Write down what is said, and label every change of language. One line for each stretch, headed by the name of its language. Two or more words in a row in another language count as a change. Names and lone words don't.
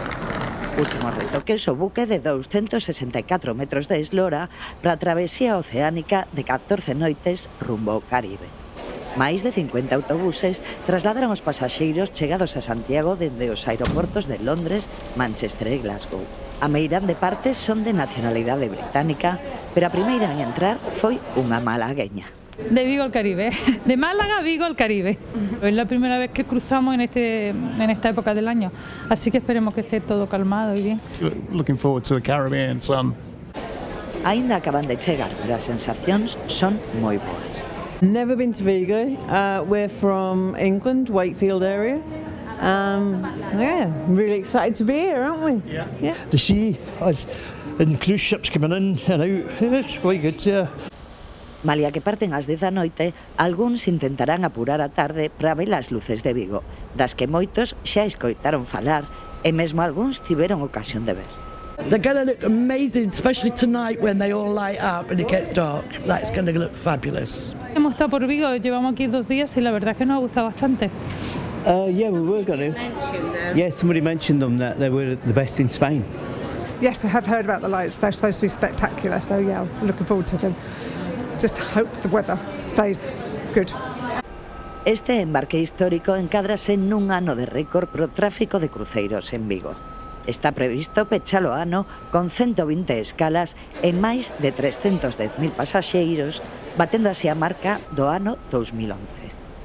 Galician: Último retoque o buque de 264 metros de eslora para a travesía oceánica de 14 noites rumbo ao Caribe. Máis de 50 autobuses trasladaron os pasaxeiros chegados a Santiago dende os aeroportos de Londres, Manchester e Glasgow. A meirande parte son de nacionalidade británica, pero a primeira en entrar foi unha malagueña.
Spanish: De Vigo al Caribe, de Málaga a Vigo al Caribe. Es la primera vez que cruzamos en esta época del año, así que esperemos que esté todo calmado y bien.
English: Looking forward to the Caribbean sun.
Galician: Aínda acaban de chegar, pero as sensacións son moi boas.
English: Never been to Vigo. We're from England, Wakefield area. Yeah, really excited to be here, aren't we? Yeah. The sea, and cruise ships coming in and out. It's quite good, yeah.
Galician: Malia que parten ás 10 da noite, algúns intentarán apurar a tarde para ver as luces de Vigo, das que moitos xa escoitaron falar e mesmo algúns tiveron ocasión de ver.
English: They're going to look amazing, especially tonight when they all light up and it gets dark. That's going to look fabulous.
Spanish: Hemos estado por Vigo, llevamos aquí 2 días y la verdad es que nos ha gustado bastante.
English: Yeah, we were going to. Yeah, somebody mentioned them that they were the best in Spain. Yes, I have heard about the lights. They're supposed to be spectacular, so yeah, I'm looking forward to them. Just hope the weather stays good.
Galician: Este embarque histórico encádrase nun ano de récord pro tráfico de cruceiros en Vigo. Está previsto pechalo ano con 120 escalas e máis de 310.000 pasaxeiros, batendo así a marca do ano 2011.